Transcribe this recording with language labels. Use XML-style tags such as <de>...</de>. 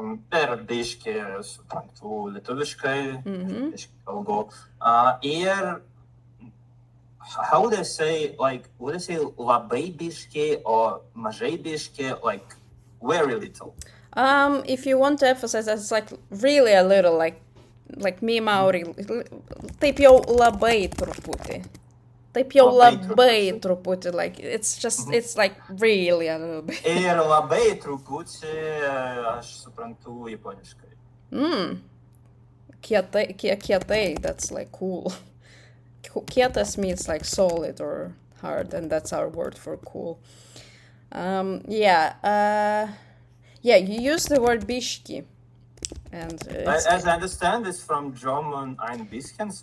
<lt>Per biškai suprantu lietuviškai, biškai kalbu.</lt> <en>Ir how would I say, like, would I say</en> <lt>labai biškai</lt> <en>or</en> <lt>mažai biškai,</lt> <en>like very little? If you want to emphasize that, it's like really a little, like me Mauri,</en> <lt>taip jau labai truputį. Taip jau labai truputį,</lt> <en>like, it's just, it's like really a little bit.</en> <lt>Ir labai truputį aš suprantu japoniškai.</lt> <en>Kietai, that's like cool. kietas means like solid or hard, and that's our word for cool. Yeah, you use the word biški. And as I understand, it's from German ein bisschen.</en>